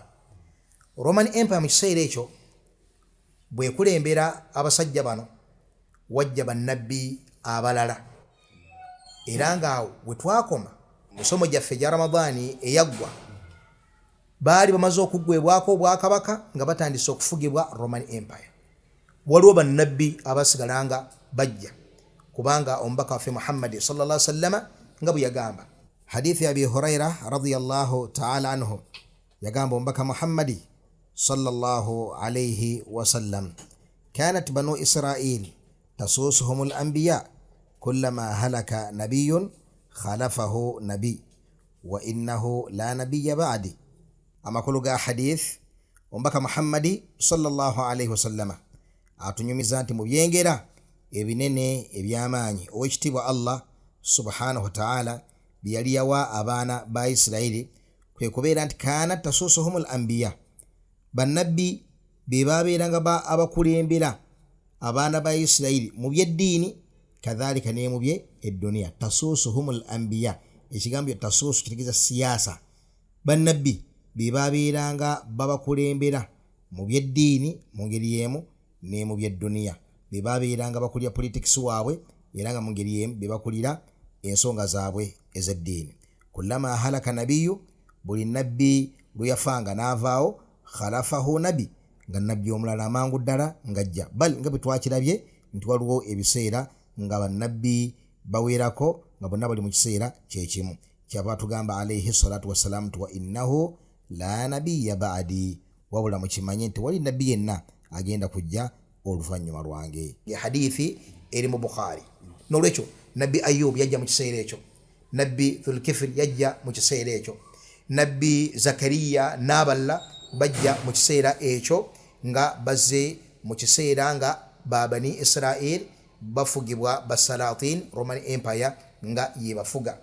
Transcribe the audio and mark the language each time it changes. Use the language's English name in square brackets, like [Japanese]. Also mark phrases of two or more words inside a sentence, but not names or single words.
[Ganda] Roman Empire mu kiseera ekyo bwe kulembera abasajja bano wajja bannabbi abalala, era ngaawo bwe twakoma musomo gyaffe gya Ramadani eyaggwa baali bamaze okuggwebwako obwakabaka nga batandise okufugibwa Roman Empire. Waliwo bannabbi abasigalanga bajja kubanga omubaka waffe Muhammad [Arabic] صلى الله عليه وسلم [Ganda] nga bwe yagamba hadithi ya Abi Huraira [Arabic] رضي الله تعالى عنه [Ganda] yagamba omubaka Muhammad [Arabic] صلى الله عليه وسلم كانت بنو إسرائيل تسوسهم الأنبياء كلما هلك نبي خلفه نبي وإنه لا نبي بعدي. [Ganda] Amakulu ga hadith omubaka Muhammad [Arabic] صلى الله عليه وسلم [Ganda] atunyumiza nti mu byengera ebinene ebyamaanyi owekitiibwa Allah [Arabic] سبحانه وتعالى [Ganda] byali yawa abaana ba Isirayiri kwe kubeera nti [Arabic] كانت تسوسهم الأنبياء, [Ganda] bannabbi be babeeranga abakulembera abaana ba Isirayiri mu byeddiini kadhalika ne mu by'edduniya. [Arabic] تسوسهم الأنبياء, [Ganda] ekigambo tasusu kitegeeza siyaasa. Bannabbi be babeeranga babakulembera mu byeddiini mu ngeri y'emu ne mu by'edduniya. Be babeeranga bakulira politics waabwe era nga mu ngeri y'emu be bakulira ensonga zaabwe ez'eddiini. [Arabic] كلما هلك نبي, [Ganda] buli nabbi lwe yafanga n'avaawo, [Arabic] خلفه نبي, [Ganda] nga nabbi omulala amangu ddala ng'ajja. Bali nga bwe twakirabye nti waliwo ebiseera nga bannabbi baweerako nga bonna bali mu kiseera kyekimu. Kyava tugamba [Arabic] عليه الصلاة والسلام [Ganda] nti [Arabic] وإنه لا نبي بعدي, [Ganda] wabula mukimanye nti wali nabbi yenna agenda kujja oluvannyuma lwange. Hadithi eri mu Bukhari. N'olwekyo nabbi Ayub yajja mu kiseera ekyo, nabbi Dhulkifl yajja mu kiseera ekyo, nabbi Zakariya n'aballa bajja mu kiseera ekyo nga bazze mu kiseera nga babani Israel bafugibwa basalatin Roman Empire nga yebafuga.